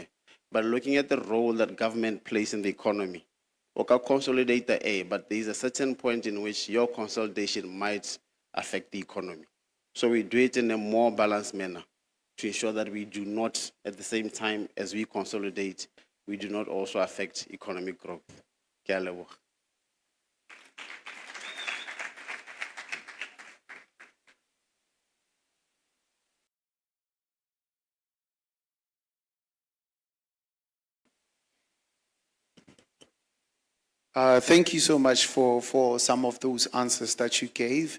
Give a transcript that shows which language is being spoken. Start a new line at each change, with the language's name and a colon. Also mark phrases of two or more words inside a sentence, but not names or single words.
English: But looking at the role that government plays in the economy, we can consolidate the A, but there is a certain point in which your consolidation might affect the economy. So we do it in a more balanced manner to ensure that we do not, at the same time as we consolidate, we do not also affect economic growth.
Tswana: Ke a leboga.
English: Thank you so much for some of those answers that you gave.